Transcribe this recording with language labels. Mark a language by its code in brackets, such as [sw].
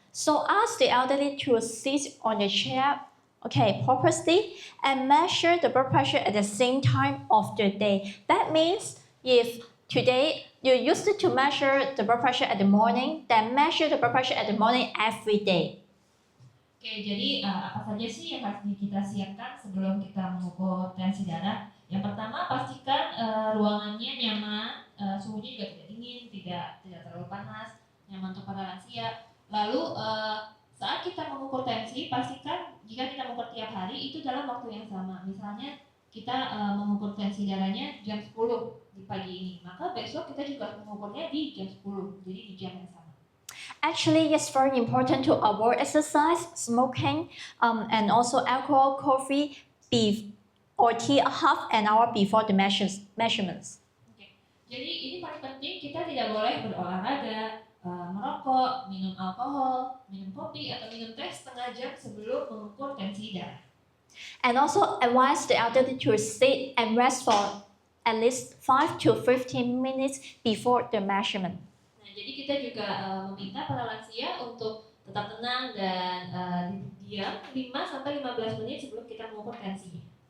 [en] So ask the elderly to sit on the chair, purposely, and measure the blood pressure at the same time of the day. That means if today you used to measure the blood pressure at the morning, then measure the blood pressure at the morning every day. [id] Oke, jadi apa saja sih yang harus kita siapkan sebelum kita mengukur tensi darah? Yang pertama, pastikan ruangannya nyaman, suhunya juga tidak dingin, tidak terlalu panas, nyaman untuk para lansia. Lalu saat kita mengukur tensi, pastikan jika kita mengukur tiap hari itu dalam waktu yang sama. Misalnya kita mengukur tensi darahnya jam 10 di pagi ini, maka besok kita juga mengukurnya di jam 10, jadi di jam yang sama. [en] Actually, it's very important to avoid exercise, smoking, and also alcohol, coffee, beef, or tea half an hour before the measurements. [id] Okay. Jadi ini paling penting, kita tidak boleh berolahraga, merokok, minum alkohol, minum kopi, atau minum teh setengah jam sebelum mengukur tensi darah. [en] And also advise the elderly to sit and rest for at least 5 to 15 minutes before the measurement. [id] Jadi kita juga meminta para lansia untuk tetap tenang dan diam 5-15 menit sebelum kita mengukur tensinya.